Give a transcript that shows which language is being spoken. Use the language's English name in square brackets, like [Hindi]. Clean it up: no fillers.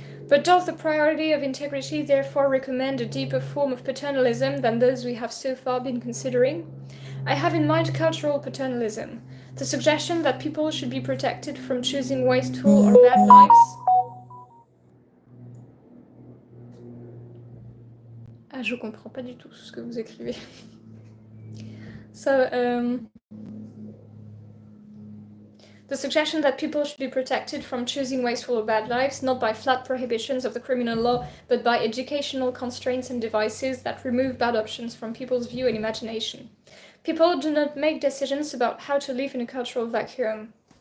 [English] But does the priority of integrity therefore recommend a deeper form of paternalism than those we have so far been considering? I have in mind cultural paternalism, the suggestion that people should be protected from choosing wasteful or bad lives. [French] Ah, je comprends pas du tout ce que vous écrivez. [English] The suggestion that people should be protected from choosing wasteful or bad lives, not by flat prohibitions of the criminal law, but by educational constraints and devices that remove bad options from people's view and imagination. People do not make decisions about how to live in a cultural vacuum.